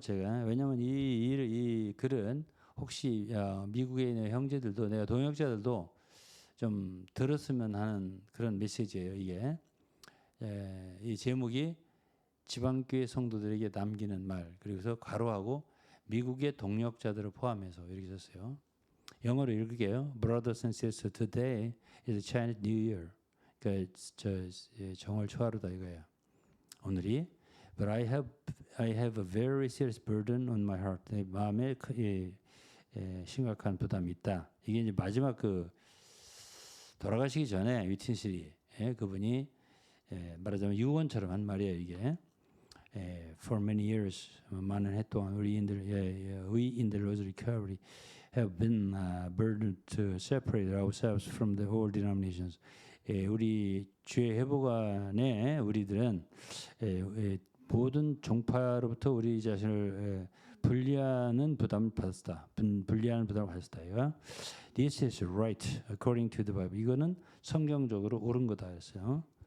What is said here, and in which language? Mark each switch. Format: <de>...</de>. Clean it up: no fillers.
<ko>제가 왜냐하면 이 글은 혹시 미국에 있는 형제들도 내가 동역자들도 좀 들었으면 하는 그런 메시지예요. 이게 이 제목이 지방교회 성도들에게 남기는 말 그리고서 괄호하고 미국의 동역자들을 포함해서 이렇게 썼어요. 영어로 읽을게요.</ko> <en>Brothers and sisters, today is Chinese New Year.</en> <ko>그러니까 정월 초하루다 이거예요. 오늘이</ko> <en>But I have a very serious burden on my heart.</en> <ko>내 마음에 심각한 부담이 있다. 이게 이제 마지막 돌아가시기 전에 위트니스리 그분이 말하자면 유언처럼 한 말이에요 이게.</ko> <en>For many years</en> <ko>많은 해 동안</ko> <en>we in the Lord's recovery have been burdened to separate ourselves from the whole denominations.</en> <ko>우리 주의 회복 안에 우리들은 모든 종파로부터 우리 자신을 분리하는 부담을 받았다. 분리하는 부담을 받았다. 이거.</ko> <en>This is right according to the Bible.</en> <ko>이거는 성경적으로 옳은 거다 했어요.</ko>